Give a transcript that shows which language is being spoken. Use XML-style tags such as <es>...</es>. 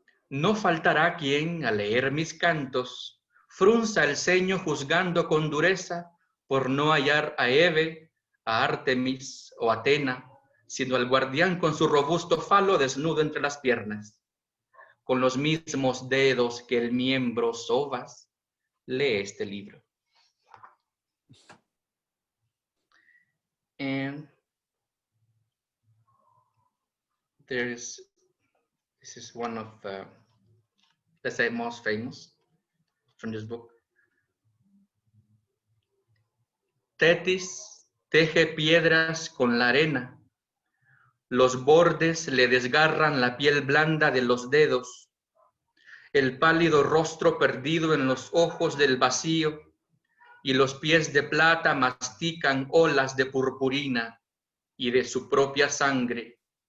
<es>No faltará quien, al leer mis cantos, frunza el ceño juzgando con dureza por no hallar a Hebe, a Artemis o Atena, sino al guardián con su robusto falo desnudo entre las piernas. Con los mismos dedos que el miembro sobas, lee este libro.</es> <en>And this is one of the, let's say, most famous from this book.</en> <es>Tetis teje piedras con la arena, Los bordes le desgarran la piel blanda de los dedos, el pálido rostro perdido en los ojos del vacío, y los pies de plata mastican olas de purpurina y de su propia sangre.</es>